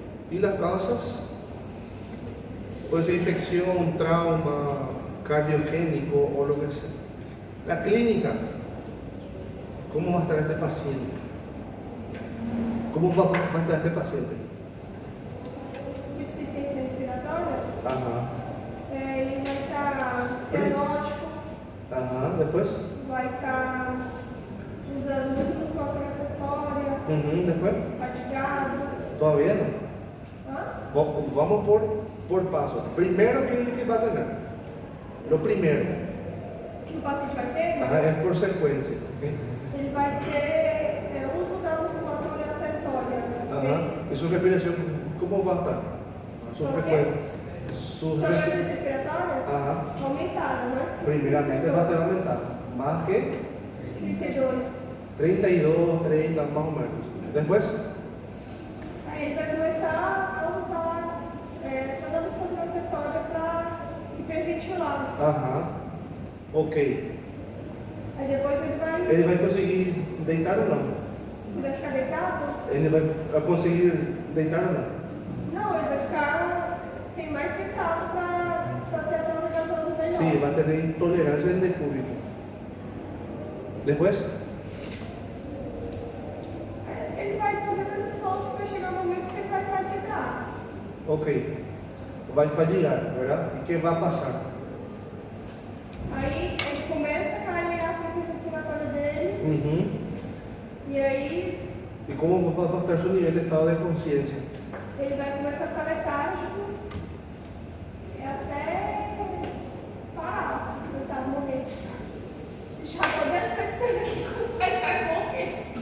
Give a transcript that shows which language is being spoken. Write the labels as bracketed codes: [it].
[es] Y las causas puede ser infección, trauma, cardiogénico o lo que sea. La clínica, ¿cómo va a estar este paciente? ¿Cómo va a estar este paciente? [pt] Insuficiência respiratória, Ajá. ele vai estar cianótico, [es] Ajá. Después. [pt] vai estar usando muito musculatura acessória, [es] Después. [pt] fatigado. [es] Todavía no. Hã? Vamos por paso. Primero, ¿qué es lo que va a tener? Lo primero. [pt] Que o paciente vai ter, [es] Ajá, es por secuencia. ¿Ok? [pt] ele vai ter uso da musculatura acessória. Ajá. [es] ¿Y su respiración cómo va a estar? Su ¿Por qué? frecuencia. Su [pt] Sua res- frequência respiratória Ajá. aumentada, mas [es] Primeramente va a estar aumentada. Más que 32. 32, 30 más o menos. Después. [pt] Aí ele vai começar a usar toda a musculatura acessória para hiperventilar. Ajá. Ok. Aí depois [es] ¿Él va a conseguir deitar o no? [pt] você vai ficar deitado? [es] ¿Él va a conseguir deitar o no? [pt] Não, ele vai ficar sem mais sentado para ter a prolongação melhor. [es] Sí, va a tener intolerancia en decúbito. Después. [pt] Ele vai fazer tanto esforço para chegar no momento que ele vai fadigar. [es] Ok. Va a fallar, ¿verdad? ¿Y qué va a pasar? [pt] Aí ele começa a cair a frequência respiratória dele e aí [es] ¿Y cómo va a estar su nivel de estado de conciencia? [pt] ele vai começar a ficar letárgico até parar, tentar morrer. Já tô detectando aqui quando ele vai morrer.